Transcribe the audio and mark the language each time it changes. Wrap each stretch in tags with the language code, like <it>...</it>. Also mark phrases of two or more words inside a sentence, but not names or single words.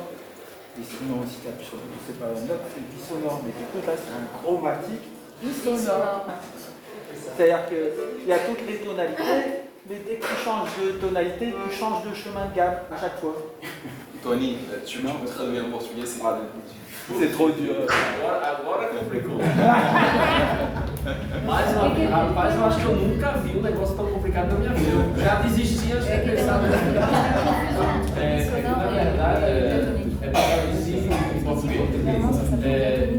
<fr>Et sinon, si tu appuies sur le bouton, c'est pas la même note, c'est bisonore. Mais du coup, là, c'est un chromatique bisonore. C'est-à-dire qu'il y a toutes les tonalités, mais dès que tu changes de tonalité, tu changes de chemin de gamme à chaque fois. Tony, tu peux traduire en portugais, c'est trop dur.</fr> <pt>Agora complicou. Mas, rapaz, eu acho que eu nunca vi um negócio tão complicado na minha vida. Eu já desisti antes de pensar. Na verdade, é para traduzir em português.</pt>